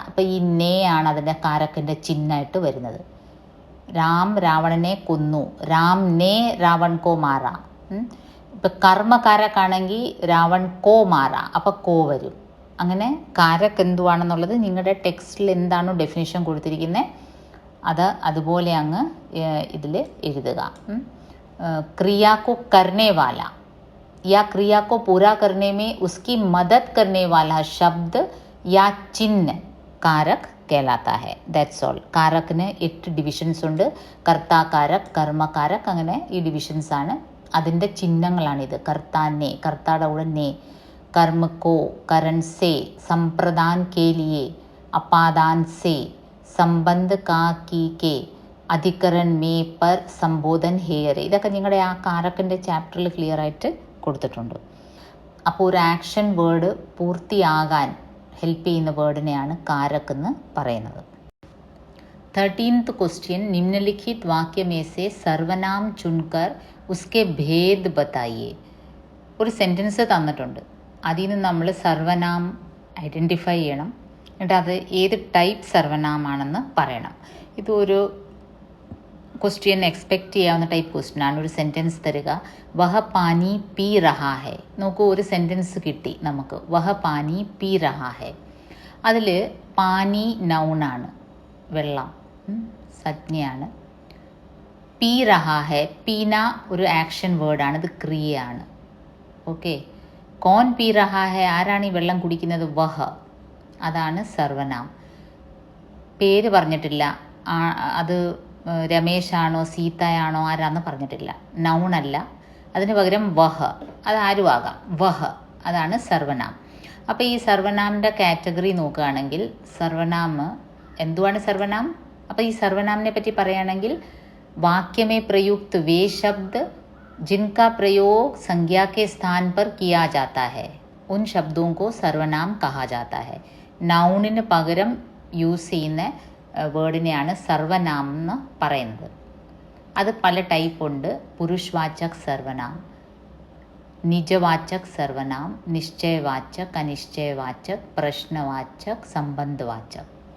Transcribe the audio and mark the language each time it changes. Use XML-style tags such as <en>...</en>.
<ml>അപ്പോൾ ഈ നേ ആണ് അതിൻ്റെ കാരക്കിൻ്റെ ചിഹ്നമായിട്ട് വരുന്നത്. രാം രാവണനെ കൊന്നു,</ml> <hi>രാം നേ രാവൺ കോ മാര.</hi> <ml>ഇപ്പം കർമ്മകാരക്കാണെങ്കിൽ</ml> <hi>രാവൺ കോ മാറ,</hi> <ml>അപ്പോൾ കോ വരും. അങ്ങനെ കാരക് എന്തുവാണെന്നുള്ളത് നിങ്ങളുടെ ടെക്സ്റ്റിൽ എന്താണോ ഡെഫിനിഷൻ കൊടുത്തിരിക്കുന്നത് അത് അതുപോലെ അങ്ങ് ഇതിൽ എഴുതുക.</ml> <hi>क्रिया को करने वाला या क्रिया को पूरा करने में उसकी मदद करने वाला शब्द या चिन्ह कारक कहलाता है.</hi> <en>That's all.</en> <ml>കാരക്കിന് 8 ഡിവിഷൻസ് ഉണ്ട്. കർത്താകാരക്, കർമ്മകാരക്, അങ്ങനെ ഈ ഡിവിഷൻസ് ആണ്. അതിൻ്റെ ചിഹ്നങ്ങളാണിത്. കർത്താനെ, കർത്താടെ കൂടെ നേ, കർമ്മക്കോ, കരൺ സേ, സമ്പ്രദാൻ കെ ലിയെ, അപാദാൻ സേ, സംബന്ധ കാ കി കെ, അധികരൺ മേ പർ, സംബോധൻ ഹേയറെ. ഇതൊക്കെ നിങ്ങളുടെ ആ കാരക്കിൻ്റെ ചാപ്റ്ററിൽ ക്ലിയർ ആയിട്ട് കൊടുത്തിട്ടുണ്ട്. അപ്പോൾ ഒരു ആക്ഷൻ വേർഡ് പൂർത്തിയാകാൻ ഹെൽപ്പ് ചെയ്യുന്ന വേർഡിനെയാണ് കാരക് എന്ന് പറയുന്നത്.</ml> <hi>13th क्वेश्चन निम्नलिखित वाक्य में से सर्वनाम चुनकर उसके भेद बताइए.</hi> <ml>ഒരു സെൻറ്റൻസ് തന്നിട്ടുണ്ട്, അതിൽ നിന്ന് നമ്മൾ സർവനാം ഐഡൻറ്റിഫൈ ചെയ്യണം. എന്നിട്ട് അത് ഏത് ടൈപ്പ് സർവനാമാണെന്ന് പറയണം. ഇതൊരു ക്വസ്റ്റ്യൻ എക്സ്പെക്റ്റ് ചെയ്യാവുന്ന ടൈപ്പ് ക്വസ്റ്റ്യൻ ആണ്. ഒരു സെൻറ്റൻസ് തരിക,</ml> <hi>വഹ പാനി പീ റഹാ ഹെ.</hi> <ml>നോക്കൂ, ഒരു സെൻറ്റൻസ് കിട്ടി നമുക്ക്,</ml> <hi>വഹ പാനി പീ റഹാ ഹെ.</hi> <ml>അതിൽ പാനി നൗണാണ്, വെള്ളം സംജ്ഞയാണ്.</ml> <hi>പീ റഹാ ഹെ,</hi> <ml>പീന ഒരു ആക്ഷൻ വേർഡാണ്, ഇത് ക്രിയയാണ്. ഓക്കെ.</ml> <hi>കോൻ പീ റഹാ ഹെ,</hi> <ml>ആരാണ് ഈ വെള്ളം കുടിക്കുന്നത്? വഹ, അതാണ് സർവനാം. പേര് പറഞ്ഞിട്ടില്ല, അത് രമേശാണോ സീതയാണോ ആരാന്ന് പറഞ്ഞിട്ടില്ല. നൗണല്ല, അതിന് പകരം വഹ, അത് ആരും ആകാം. വഹ, അതാണ് സർവനാം. അപ്പോൾ ഈ സർവനാമിൻ്റെ കാറ്റഗറി നോക്കുകയാണെങ്കിൽ സർവനാം എന്തുവാണ് സർവനാം? അപ്പോൾ ഈ സർവനാമിനെ പറ്റി പറയുകയാണെങ്കിൽ</ml> <hi>वाक्य प्रयुक्त वे शब्द जिनका प्रयोग संज्ञा के स्थान पर किया जाता है उन शब्दों को सर्वनाम कहा जाता है.</hi> <ml>നൗണിന് പകരം യൂസ് ചെയ്യുന്ന വേർഡിനെയാണ് സർവനാം എന്ന് പറയുന്നത്. അത് പല ടൈപ്പ് ഉണ്ട്. പുരുഷവാചക് സർവനാം, നിജവാചക് സർവനാം, നിശ്ചയവാചക്, അനിശ്ചയവാചക്, പ്രശ്നവാചക്, സംബന്ധവാചക്.</ml>